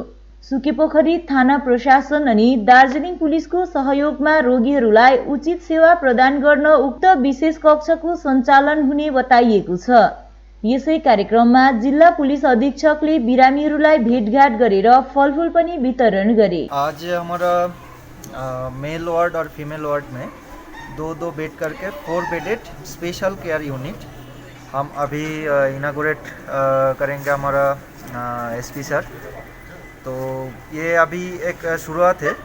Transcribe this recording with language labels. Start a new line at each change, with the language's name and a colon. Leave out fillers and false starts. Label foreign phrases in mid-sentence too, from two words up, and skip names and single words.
Nepali: सुकेपोखरी थाना प्रशासन अनि दार्जिलिङ पुलिसको सहयोगमा रोगीहरूलाई उचित सेवा प्रदान गर्न उक्त विशेष कक्षको सञ्चालन हुने बताइएको छ। यसै कार्यक्रममा जिल्ला पुलिस अधीक्षकले बिरामीहरूलाई भेटघाट गरेर फलफूल पनि वितरण गरे।
Hindi: आज हमारा
English: male ward
Hindi: और
English: female ward
Hindi: में दो बेड करके 4 बेडेड
English: special care unit
Hindi: हम अभी इनागोरेट करेंगे हमारा
English: SP sir.
Hindi: तो ये अभी एक शुरुआत है।